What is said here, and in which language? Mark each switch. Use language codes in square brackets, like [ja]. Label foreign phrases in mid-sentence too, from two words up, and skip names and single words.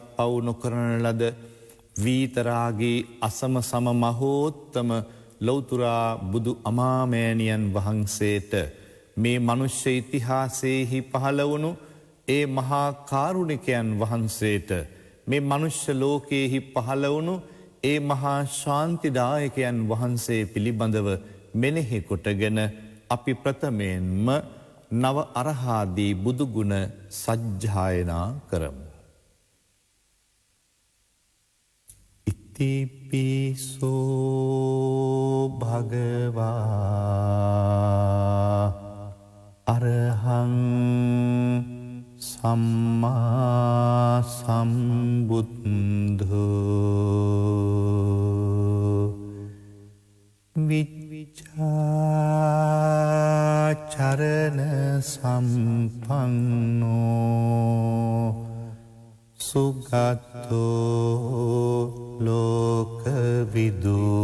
[si] පවු නොකරන ලද වීතරාගී අසම සම මහෝත්තම ලෞතර බුදු අමාමෑණියන් වහන්සේට මේ මනුෂ්‍ය ඉතිහාසයේහි පහළ වුණු ඒ මහා කාරුණිකයන් වහන්සේට මේ මනුෂ්‍ය ලෝකයේහි පහළ වුණු ඒ මහා ශාන්තිදායකයන් වහන්සේ පිළිබඳව මෙනෙහි කොටගෙන අපි ප්‍රථමයෙන්ම නව අරහාදී බුදුගුණ සජ්ජායනා කරමු. [pi] ඉතිපිසෝ භගවා අරහං සම්මා සම්බුද්ධෝ විචාචරණ සම්පන්නෝ සුගතෝ ලෝකවිදු